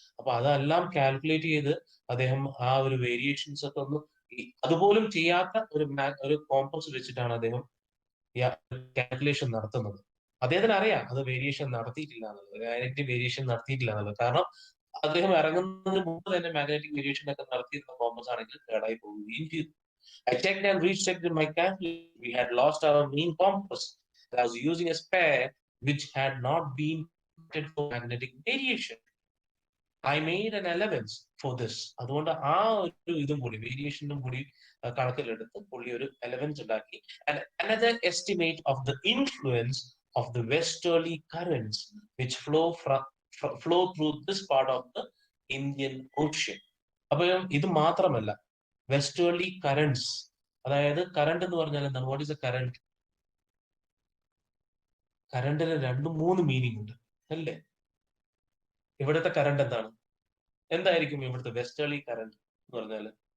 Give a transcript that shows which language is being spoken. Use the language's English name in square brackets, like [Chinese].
[Malayalam] അപ്പൊ അതെല്ലാം കാൽക്കുലേറ്റ് ചെയ്ത് അദ്ദേഹം ആ ഒരു വേരിയേഷൻസ് ഒക്കെ ഒന്ന് അതുപോലും ചെയ്യാത്ത ഒരു കോമ്പസ് വെച്ചിട്ടാണ് അദ്ദേഹം കാൽക്കുലേഷൻ നടത്തുന്നത്. അദ്ദേഹത്തിന് അറിയാം അത് വേരിയേഷൻ നടത്തിയിട്ടില്ല എന്നുള്ളത്, മാഗ്നറ്റിക് വേരിയേഷൻ നടത്തിയിട്ടില്ല എന്നുള്ളത്. കാരണം അദ്ദേഹം ഇറങ്ങുന്നതിന് മുമ്പ് തന്നെ മാഗ്നറ്റിക് വേരിയേഷൻ ഒക്കെ നടത്തിയിരുന്ന കോമ്പസ് ആണെങ്കിൽ കേടായി പോവുകയും ചെയ്തു. [English] I checked and rechecked my calculation. We had lost our main compass. I was using a spare which had not been for magnetic variation. I made an allowance for this. [Malayalam] അതുകൊണ്ട് ആ ഒരു ഇതും കൂടി വേരിയേഷനും കൂടി കണക്കിലെടുത്ത് പുള്ളി ഒരു അലവൻസ് ഉണ്ടാക്കി. [English] And another estimate of the influence of the westerly currents which flow through this part of the Indian Ocean. [Malayalam] അപ്പൊ ഇത് മാത്രമല്ല, വെസ്റ്റേർലി കറണ്ട്സ്, അതായത് കറണ്ട് എന്ന് പറഞ്ഞാൽ എന്താണ്? [English] What is a current? [Malayalam] കറണ്ടിന് രണ്ടും മൂന്ന് മീനിങ് ഉണ്ട് അല്ലേ? ഇവിടുത്തെ കറണ്ട് എന്താണ്? എന്തായിരിക്കും ഇവിടുത്തെ വെസ്റ്റേർലി കറണ്ട് എന്ന് പറഞ്ഞാല്?